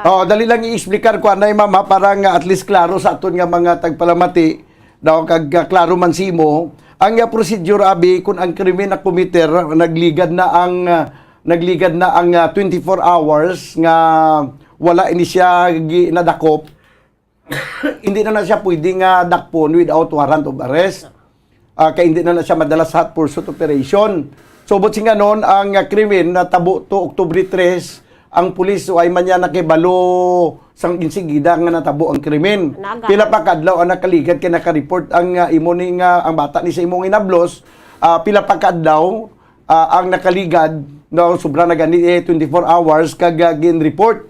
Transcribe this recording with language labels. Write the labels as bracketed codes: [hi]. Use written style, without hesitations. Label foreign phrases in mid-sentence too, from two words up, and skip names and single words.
[hil] Dali lang i-explicar ko anay mama para nga [en] at least [hil] klaro sa aton nga mga tagpalamati daw kag klaro man simo ang procedure abi kun ang krimen na committer nagligad na ang [en] 24 hours [hil] nga wala ini siya nadakop. [tl] Hindi na siya pwedeng dakpon [en] without warrant of arrest. [tl] Kaya hindi na siya madala sa [en] hot pursuit operation. [hil] So, but singa noon, ang krimen na tabo to October 3, ang pulis ay man niya nakibalo sang insigida nga natabo ang krimen. Pila pa kadlaw ang nakaligad kaya naka-report ang imo ni ang bata ni sa imong inablos. Pila pa kadlaw ang nakaligad no sobra na gani [en] 24 hours [hil] kag gin-report.